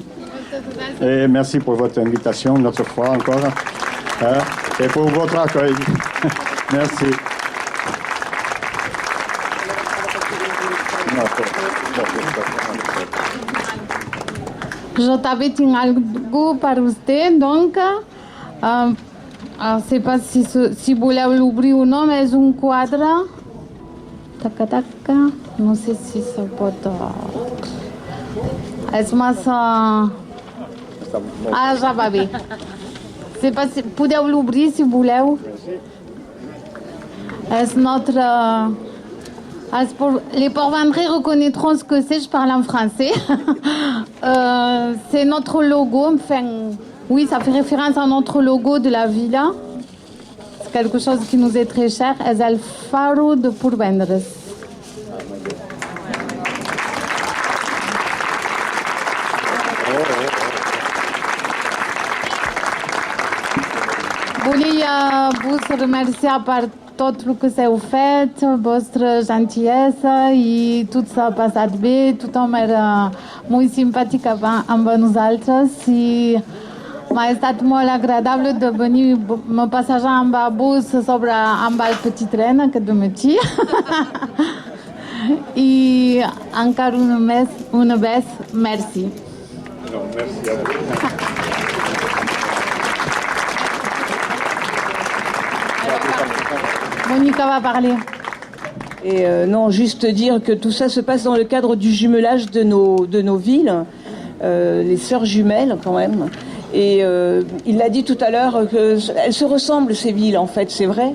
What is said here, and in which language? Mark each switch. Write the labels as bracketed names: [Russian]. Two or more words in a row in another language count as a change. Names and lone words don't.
[French] Et merci pour votre invitation, une autre fois encore. Hein? Et pour votre accueil. Merci. Je t'avais dit [Spanish] algo par usted, [French] donc je ne sais pas si [Catalan] voleu l'obrir o no, [French] mais [Catalan] és un quadre. Taca, taca. No sé si se pot... És massa... Ah, ja va bé. [French] C'est pas si... [Catalan] Podeu l'obrir si voleu. És notre... [French] Les Port-Vendrés reconnaîtront ce que c'est, je parle en français. C'est notre logo, enfin, oui, ça fait référence à notre logo de la villa. C'est quelque chose qui nous est très cher. [Catalan] És el Faro de Port-Vendres. Volia vos remerciar per tot el que s'heu fet, vostra gentillesa, i tot s'ha passat bé, tothom era molt simpàtic amb nosaltres i m'ha estat molt agradable de venir me passejar amb vos amb el petit tren aquest matí. I encara una vez, merci. [French] No, merci a vous. Monica va parler. Et non, juste dire que tout ça se passe dans le cadre du jumelage de nos villes. les sœurs jumelles quand même. Et il l'a dit tout à l'heure qu'elles se ressemblent ces villes en fait, c'est vrai.